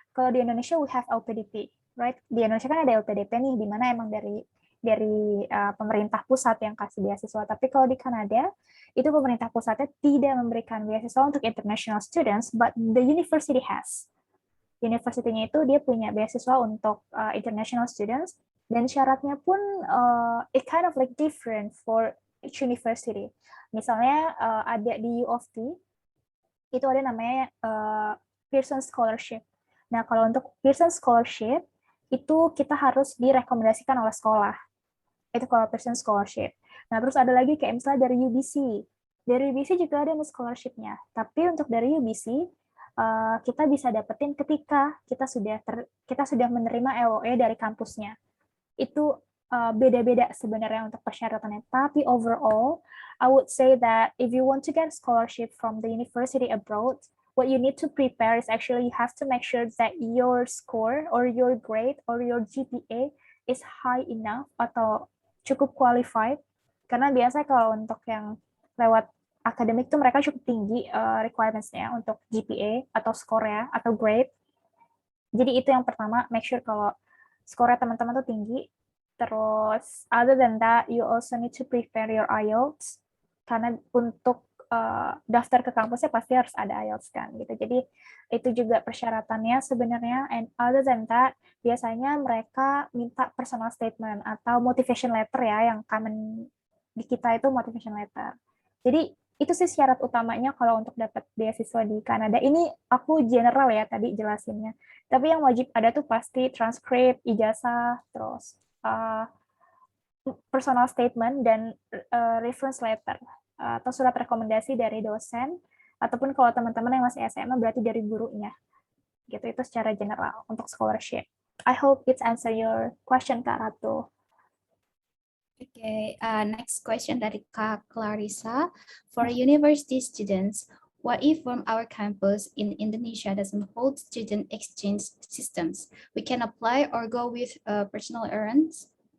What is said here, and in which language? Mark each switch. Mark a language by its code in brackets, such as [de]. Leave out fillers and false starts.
[id] Kalau di Indonesia [en] we have LPDP, right? [id] Di Indonesia kan ada LPDP nih, di mana emang dari pemerintah pusat yang kasih beasiswa. Tapi kalau di Kanada, itu pemerintah pusatnya tidak memberikan beasiswa untuk international students, [en] but the university has. [id] Universitinya itu dia punya beasiswa untuk international students, dan syaratnya pun [en] it kind of like different for each university. [id] Misalnya ada di U of T, itu ada namanya Pearson Scholarship. Nah, kalau untuk Pearson Scholarship, itu kita harus direkomendasikan oleh sekolah. Itu kalau Pearson Scholarship. Nah, terus ada lagi kayak misalnya dari UBC. Dari UBC juga ada scholarship-nya. Tapi untuk dari UBC, kita bisa dapetin ketika kita sudah menerima LOE dari kampusnya. Itu beda-beda sebenarnya untuk persyaratannya. [en] Tapi overall, I would say that if you want to get scholarship from the university abroad, what you need to prepare is actually you have to make sure that your score or your grade or your GPA is high enough [id] atau cukup qualified. Karena biasanya kalau untuk yang lewat akademik tuh mereka cukup tinggi requirements-nya untuk GPA atau score-nya atau grade. Jadi itu yang pertama, make sure kalau score-nya teman-teman tuh tinggi. [en] Terus other than that, you also need to prepare your IELTS. [id] Karena untuk daftar ke kampusnya pasti harus ada IELTS kan gitu. Jadi itu juga persyaratannya sebenarnya. And other than that, biasanya mereka minta personal statement atau motivation letter ya, yang common di kita itu motivation letter. Jadi itu sih syarat utamanya kalau untuk dapat beasiswa di Kanada. Ini aku general ya tadi jelasinnya. Tapi yang wajib ada tuh pasti transkrip, ijazah, terus personal statement dan reference letter atau surat rekomendasi dari dosen, ataupun kalau teman-teman yang masih SMA berarti dari gurunya. Gitu, itu secara general untuk scholarship. [en] I hope it answer your question, Kak Ratu. Okay, next question dari Kak Clarissa. For university students, what if from our campus in Indonesia doesn't hold student exchange systems? We can apply or go with personal errands?